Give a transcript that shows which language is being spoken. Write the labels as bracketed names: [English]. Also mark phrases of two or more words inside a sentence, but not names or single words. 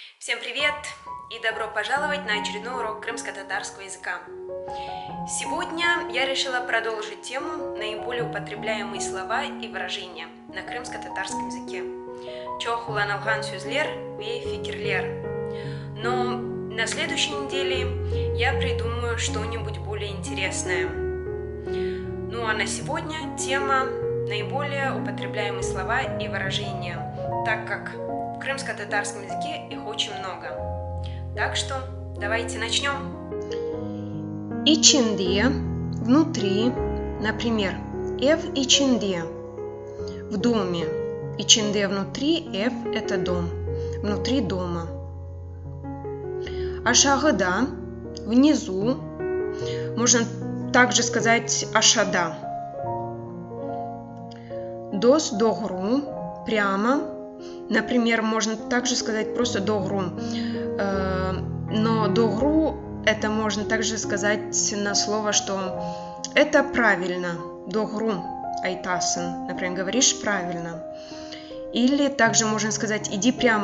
[Russian] Всем привет и добро пожаловать на очередной урок крымско-татарского языка. Сегодня я решила продолжить тему наиболее употребляемые слова и выражения на крымско-татарском языке. [Crimean Tatar] Чохулан алган сүзлер ве фикерлер. [Russian] Но на следующей неделе я придумаю что-нибудь более интересное. Ну а на сегодня тема наиболее употребляемые слова и выражения, так как в крымско-татарском языке их очень много. Так что давайте начнем. İçinde, внутри, например, [Crimean Tatar] ev içinde, [Russian] в доме. İçinde, внутри, ev – это дом, внутри дома. Aşağıda, внизу, можно также сказать aşağıda. [Crimean Tatar] Дос doğru, [Russian] прямо. Например, можно также сказать просто doğru. Но doğru это можно также сказать на слово, что это правильно. [Crimean Tatar] Doğru айтасın. [Russian] Например, говоришь правильно. Или также можно сказать иди прямо.